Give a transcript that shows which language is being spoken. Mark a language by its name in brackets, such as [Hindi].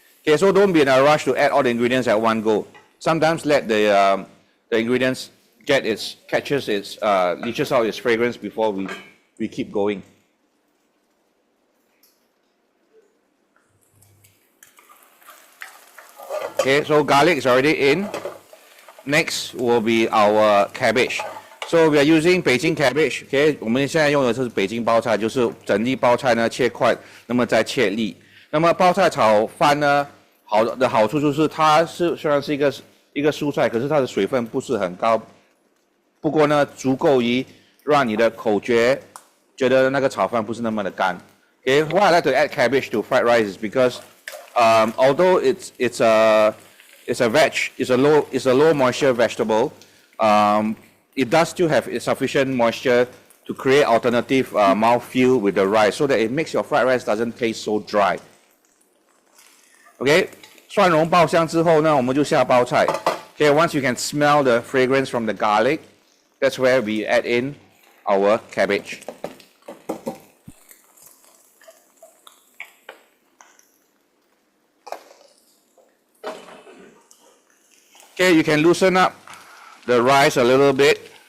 [English] Okay, so don't be in a rush to add all the ingredients at one go. Sometimes let the ingredients leaches out its fragrance before we keep going. Okay, so garlic is already in. Next will be our cabbage. So we are using 北京 cabbage. [Chinese] Okay, 我们现在用的是北京包菜，就是整粒包菜呢切块，那么再切粒。那么包菜炒饭呢，好处就是它虽然是一个蔬菜，可是它的水分不是很高，不过呢足够于让你的口觉觉得那个炒饭不是那么的干。 [English] Okay, why I like to add cabbage to fried rice is because although it's a low moisture vegetable, it does still have sufficient moisture to create alternative mouthfeel with the rice, so that it makes your fried rice doesn't taste so dry. [Chinese] Okay, 蒜蓉爆香之后呢，我们就下包菜。 [English] Okay, once you can smell the fragrance from the garlic, that's where we add in our cabbage. Okay, you can loosen up the rice a little bit.